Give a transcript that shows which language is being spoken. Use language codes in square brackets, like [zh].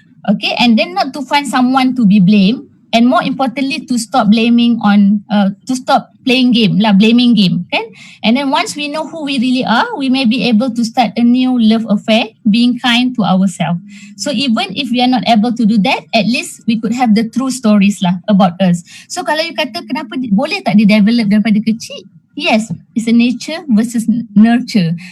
[en] Okay, and then not to find someone to be blamed, and more importantly to stop blaming on to stop playing game lah, blaming game, kan? And then once we know who we really are, we may be able to start a new love affair, being kind to ourselves. So even if we are not able to do that, at least we could have the true stories lah about us. [ms] So kalau you kata kenapa boleh tak di-develop daripada kecil? [en] Yes, it's a nature versus nurture.